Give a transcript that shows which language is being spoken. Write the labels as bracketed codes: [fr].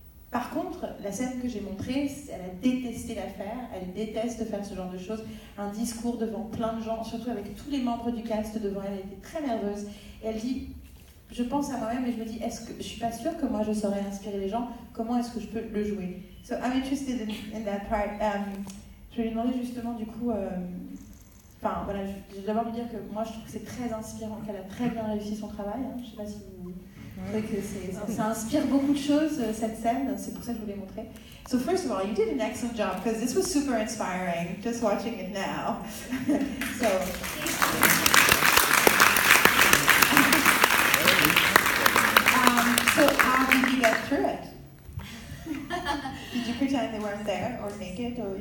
[fr] Par contre, la scène que j'ai montrée, elle a détesté la faire, elle déteste faire ce genre de choses. Un discours devant plein de gens, surtout avec tous les membres du cast devant elle était très nerveuse. Et elle dit, je pense à moi-même et je me dis, je suis pas sûre que moi je saurais inspirer les gens, comment est-ce que je peux le jouer? [en] So I'm interested in that part. [fr] Je vais lui demander justement du coup, je vais d'abord lui dire que moi je trouve que c'est très inspirant, qu'elle a très bien réussi son travail. Je sais pas si vous... Ça inspire beaucoup de choses, cette scène, c'est pour ça que je voulais montrer. [en] So first of all, you did an excellent job, because this was super inspiring, just watching it now. So how did you get through it? Did you pretend they weren't there, or naked, or...